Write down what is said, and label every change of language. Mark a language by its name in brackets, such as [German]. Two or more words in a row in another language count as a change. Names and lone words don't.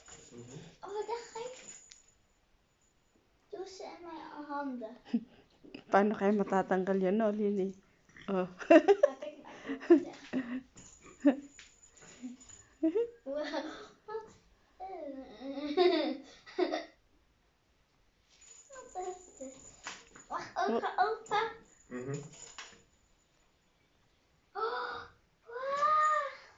[Dutch] Ogen dicht geven? Doe ze in mijn handen. [Filipino] Paano kaya matatanggal yan, no, Lily? Oh. [Dutch] Heb ik mijn ogen dicht? Wow. Wat? Wat is dit? Mag ogen open? Oh, wow.